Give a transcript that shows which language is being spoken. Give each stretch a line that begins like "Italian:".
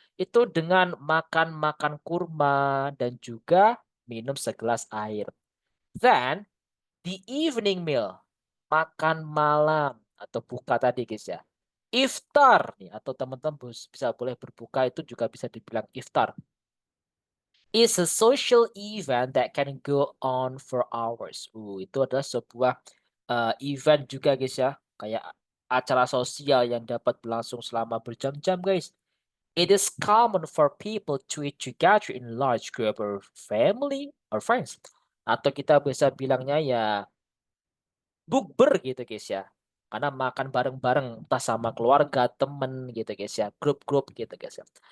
Indonesian: Itu dengan makan kurma dan juga minum segelas air.
English: Then, the evening meal,
Indonesian: makan malam atau buka tadi guys ya. Iftar nih atau teman-teman bisa boleh berbuka itu juga bisa dibilang iftar.
English: Is a social event that can go on for hours.
Indonesian: Itu adalah sebuah event juga guys ya, kayak acara sosial yang dapat berlangsung selama berjam-jam guys.
English: It is common for people to eat together in large group or family or friends.
Indonesian: Atau kita bisa bilangnya ya bukber gitu guys ya. Karena makan bareng-bareng entah sama keluarga, temen gitu guys ya. Grup-grup gitu guys ya.